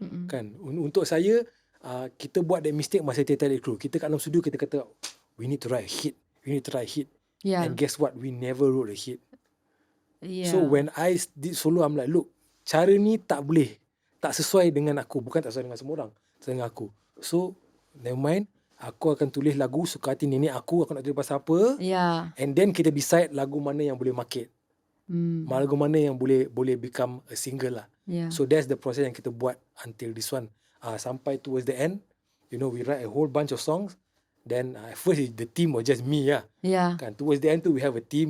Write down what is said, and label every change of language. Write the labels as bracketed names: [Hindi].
[Malay] Kan? Untuk saya, kita buat [English] that mistake [Malay] masa ATHQ. Kita kat dalam studio, kita kata, [English] we need to write a hit. We need to write a hit. Yeah. And guess what? We never wrote a hit. Yeah. So when I did solo, I'm like, look, [Malay] cara ni tak boleh. Tak sesuai dengan aku. Bukan tak sesuai dengan semua orang. Sesuai dengan aku. [English] So, never mind. [Malay] Aku akan tulis lagu suka hati nenek aku nak tulis pasal apa. [English] Yeah. And then [Malay] kita decide lagu mana yang boleh market. Lagu mana yang boleh [English] become a single [Malay] lah. [English] Yeah. So that's the process [Malay] yang kita buat [English] until this one. [Malay] Sampai [English] towards the end, you know, we write a whole bunch of songs. Then at first the team was just me lah. Yeah. Kan, towards the end tu we have a team.